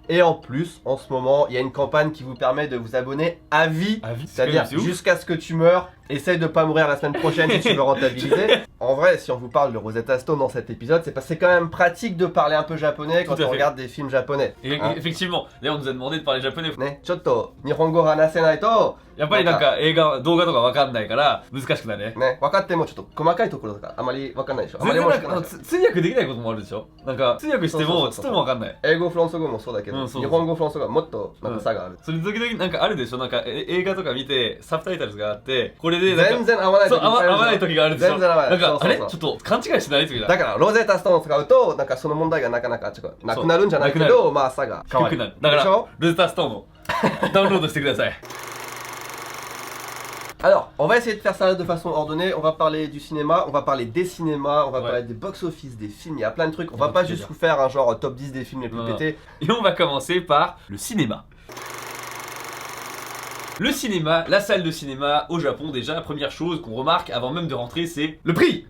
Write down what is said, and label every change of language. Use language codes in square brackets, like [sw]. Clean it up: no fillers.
[fr] Et en plus, en ce moment, il y a une campagne qui vous permet de vous abonner à vie, c'est-à-dire jusqu'à ce que tu meurs. Essaye de pas mourir la semaine prochaine si tu veux rentabiliser. En vrai, si on vous parle de Rosetta Stone dans cet épisode, c'est parce que c'est quand même pratique de parler un peu japonais quand on regarde des films japonais. Et effectivement, d'ailleurs on nous a demandé de parler japonais. [ja] Ne, chotto, nihongo hanasenai to. やっぱりなんか映画、動画とかわかんないから難しくなるね。ね、分かってもちょっと細かいところとかあまり分かんないでしょ。あまり全然面白くないでしょ。通訳できないこともあるでしょ。なんか通訳してもちょっともわかんない。英語フランス語もそうだけど、日本語フランス語はもっとなんか差がある。それ時々なんかあるでしょ。なんか映画とか見てサブタイトルがあってこれでなんか全然合わない時合わない時があるでしょ。全然合わない。なんかあれちょっと勘違いしてない時だ。だからロゼタストーンを使うとなんかその問題がなかなかなくなるんじゃないけど、まあ差が変わる。だからロゼタストーンをダウンロードしてください。 [fr] Alors, on va essayer de faire ça de façon ordonnée, on va parler du cinéma, on va parler des cinémas, on va parler des box-office, des films, il y a plein de trucs, on va pas juste vous faire un genre top 10 des films les plus pétés. Et on va commencer par le cinéma. Le cinéma, la salle de cinéma au Japon, déjà la première chose qu'on remarque avant même de rentrer c'est le prix.